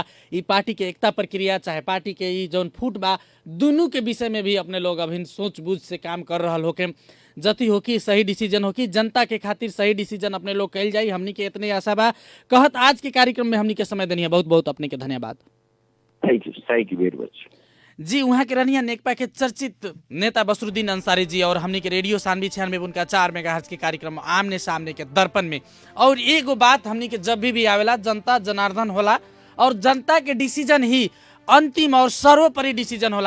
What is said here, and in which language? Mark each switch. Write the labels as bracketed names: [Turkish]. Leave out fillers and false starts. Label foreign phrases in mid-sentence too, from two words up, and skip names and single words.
[Bhojpuri] ई पार्टी के एकता प्रक्रिया चाहे पार्टी के ई जौन फूट बा, दोनों के विषय में भी अपने लोग अभिन सोच बूझ से काम कर रहा होके, जति हो कि सही डिसीजन हो कि जनता के खातिर सही डिसीजन अपने लोग कैल जाई, हमनी के इतने आशा बा। कहत आज के कार्यक्रम में हमनी के समय देनी, बहुत बहुत अपने के धन्यवाद। [English] thank you very much [Bhojpuri] जी। वहाँ के रनिया नेकपा के चर्चित नेता बसरुद्दीन अंसारी जी और हमने के रेडियो 96.4 मेगाहर्ट्ज के कार्यक्रम आमने सामने के दर्पण में। और एगो बात हमने के जब भी आवेला जनता जनार्दन होला और जनता के डिसीजन ही अंतिम और सर्वोपरि डिसीजन होला।